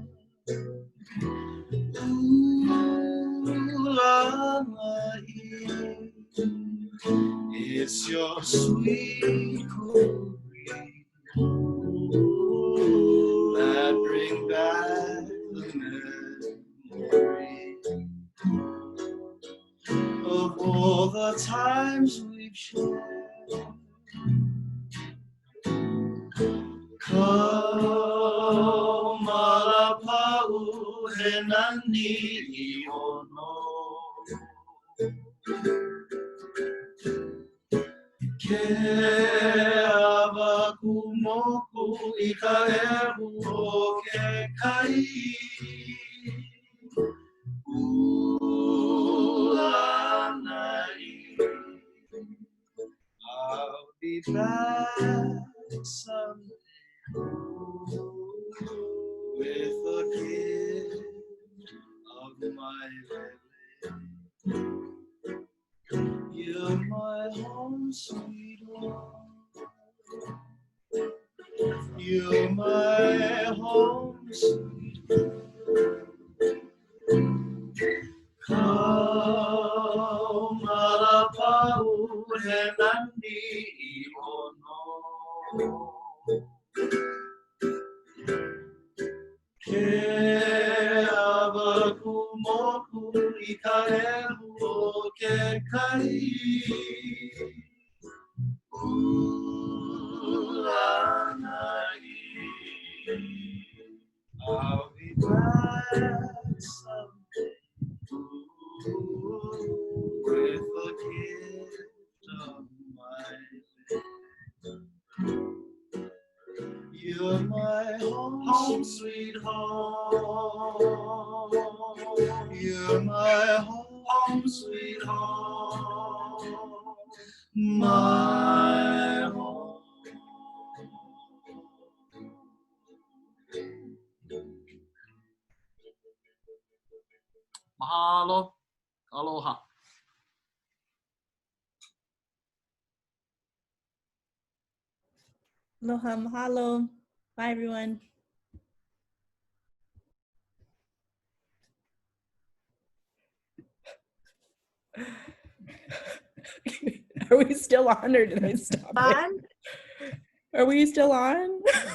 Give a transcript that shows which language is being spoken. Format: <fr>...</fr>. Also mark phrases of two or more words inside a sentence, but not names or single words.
<en>Ooh, Lānaʻi, it's your sweet kumu that bring back the memory of all the times we've shared.</en> <haw>Kau malapau he nani ono, ke awa kumoku I ka ehu o ke kai.</haw> <en>Ooh, Lānaʻi, I'll be back someday with a gift of my lele. You're my home, sweet home. You're my home, sweet home.</en> <haw>Kau malapau he nani ono, ke awa kumoku I ka ehu o ke kai.</haw> <en>Ooh, Lānaʻi, I'll be back someday with a gift of my love. You're my home, sweet home. You're my home, sweet home. My home.</en> <haw>Mahalo, aloha. Aloha, mahalo.</haw> <en>Bye, everyone. Are we still on or did I stop it? Are we still on?</en>